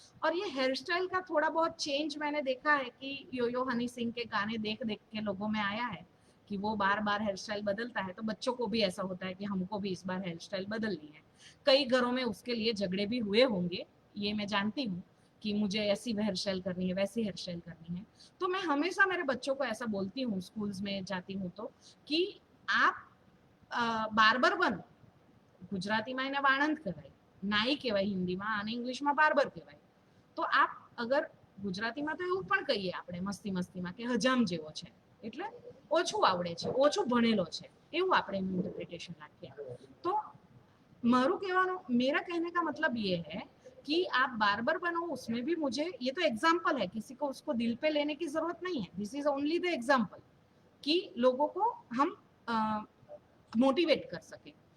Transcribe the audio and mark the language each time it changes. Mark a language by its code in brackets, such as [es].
[hi] और ये hair style का थोड़ा बहुत चेंज मैंने देखा है कि यो यो हनी सिंह के गाने देख देख के लोगों में आया है कि वो बार बार हेयर स्टाइल बदलता है, तो बच्चों को भी ऐसा होता है कि हमको भी इस बार हेयर स्टाइल बदलनी है। कई घरों में उसके लिए झगड़े भी हुए होंगे, ये मैं जानती हूँ कि मुझे ऐसी हेयर स्टाइल करनी है, वैसी हेयर स्टाइल करनी है। तो मैं हमेशा मेरे बच्चों को ऐसा बोलती हूँ स्कूल्स में जाती हूँ तो कि आप [gu] બાર્બર બનો। ગુજરાતીમાં એને વાણંદ કહેવાય, નાઈ કહેવાય હિન્દીમાં, અને ઇંગ્લિશમાં બાર્બર કહેવાય। તો આપ અગર ગુજરાતીમાં તો એવું પણ કહીએ આપણે મસ્તી મસ્તીમાં કે હજામ જેવો છે, એટલે ઓછું આવડે છે, ઓછું ભણેલો છે, એવું આપણે એનું ઇન્ટરપ્રિટેશન રાખીએ। તો मारू कहवानो [hi] मेरा कहने का मतलब ये है कि आप बार्बर बनो, उसमें भी मुझे ये तो एग्जाम्पल है, किसी को उसको दिल पे लेने की जरूरत नहीं है, [en] this is only the example [hi] कि लोगों को हम मोटिवेट कर सके।